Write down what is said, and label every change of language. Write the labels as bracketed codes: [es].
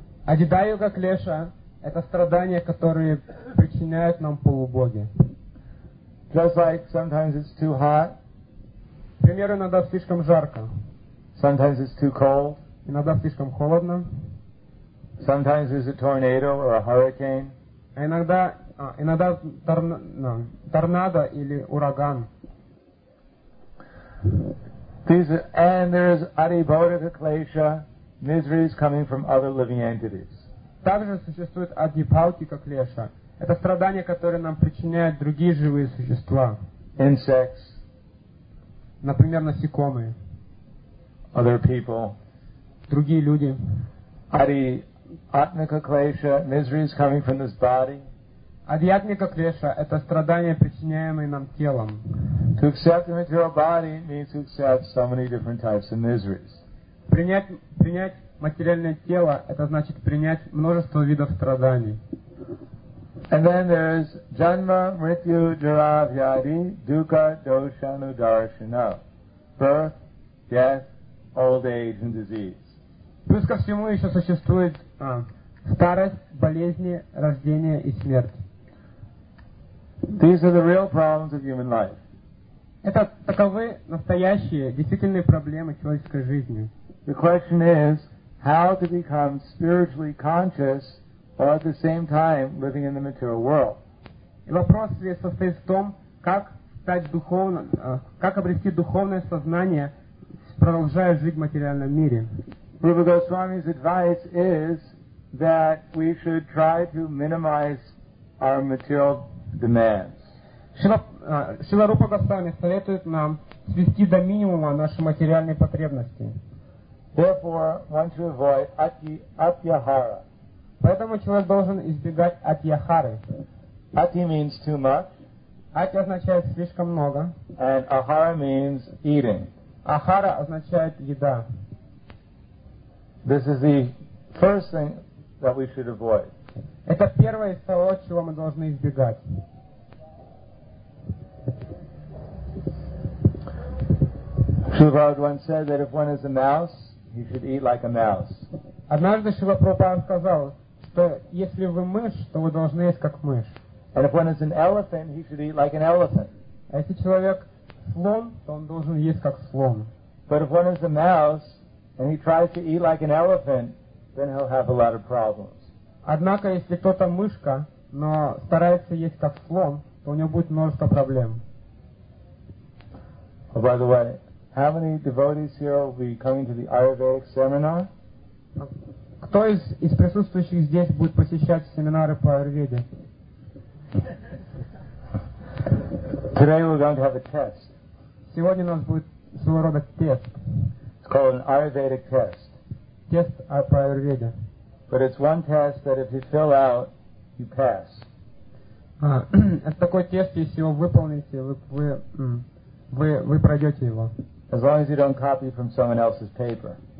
[ru] Adhidaivika klesha – это страдания, которые причиняют нам полубоги. [en] Just like sometimes it's too hot. [ru] Например, иногда слишком жарко. [en] Sometimes it's too cold. [ru] Иногда слишком холодно. [en] Sometimes there's a tornado or a hurricane. [ru] Иногда торнадо или ураган. [en] And there is adibodhika klesha, misery is coming from other living entities. [ru] Также существует адипаутика клеша. Это страдания, которые нам причиняют другие живые существа. [en] Insects. [ru] Например, насекомые. [en] Other people. [ru] Другие люди. [en] Adiatmika klesha, misery is coming from this body. [ru] Адиатмика клеша – это страдания, причиняемые нам телом. [en] To accept the material body means to accept so many different types of miseries. [ru] Принять материальное тело – это значит принять множество видов страданий. [en] And then there is [sa] janma, mrityu, jara, vyadi, dukkha, dosha, nudarshana. [en] Birth, death, old age and disease. [ru] Плюс ко всему еще существует старость, болезни, рождение и смерть. [en] These are the real problems of human life. [ru] Это таковы настоящие, действительные проблемы человеческой жизни. [en] The question is, how to become spiritually conscious while at the same time living in the material world. [ru] И вопрос здесь состоит в том, как стать духовным, как обрести духовное сознание, продолжая жить в материальном мире. [en] Rupa Goswami's advice is that we should try to minimize our material demands. [ru] Шрила Рупа Госвами советует нам свести до минимума наши материальные потребности. [en] Therefore, one should avoid atyahara. [ru] Поэтому человек должен избегать атьяхары. [en] Ати means too much. [ru] Ати означает слишком много. [en] And ахара means eating. [ru] Ахара означает еда. [en] This is the first thing that we should avoid. [ru] Это первое из того, чего мы должны избегать. [en] Шрила Прабхупада once said that if one is a mouse, he should eat like a mouse. [ru] Однажды Шрила Прабхупада сказал, что если вы мышь, то вы должны есть как мышь. [en] And if one is an elephant, he should eat like an elephant. [ru] А если человек слон, то он должен есть как слон. [en] But if one is a mouse and he tries to eat like an elephant, then he'll have a lot of problems. [ru] Однако, если кто-то мышка, но старается есть как слон, то у него будет множество проблем. [en] Oh, by the way, how many devotees here will be coming to the Ayurvedic seminar? [ru] Кто из присутствующих здесь будет посещать семинары по Аюрведе? [en] Today we're going to have a test. [ru] Сегодня у нас будет своего рода тест. [en] Called an Ayurvedic test. [ru] Test по Аюрведе. [en] But it's one test that if you fill out, you pass. [ru] Это такой тест, если его выполните, вы пройдете его. [en] As long as you don't copy from someone else's paper.